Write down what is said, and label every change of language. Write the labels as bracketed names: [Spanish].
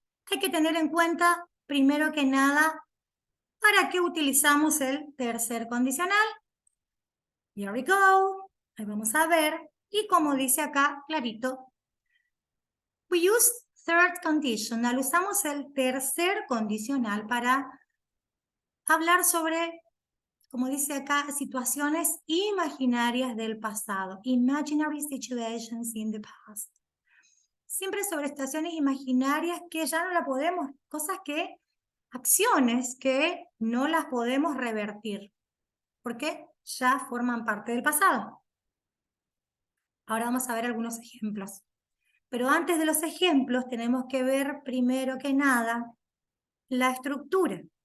[Spanish] Hay que tener en cuenta, primero que nada, para qué utilizamos el tercer condicional. Here we go. Ahí vamos a ver. Y como dice acá, clarito, we use third conditional. Usamos el tercer condicional para hablar sobre, como dice acá, situaciones imaginarias del pasado. [English] Imaginary situations in the past. [Spanish] Siempre sobre situaciones imaginarias que ya no la podemos, acciones que no las podemos revertir, porque ya forman parte del pasado. Ahora vamos a ver algunos ejemplos. Pero antes de los ejemplos tenemos que ver primero que nada la estructura.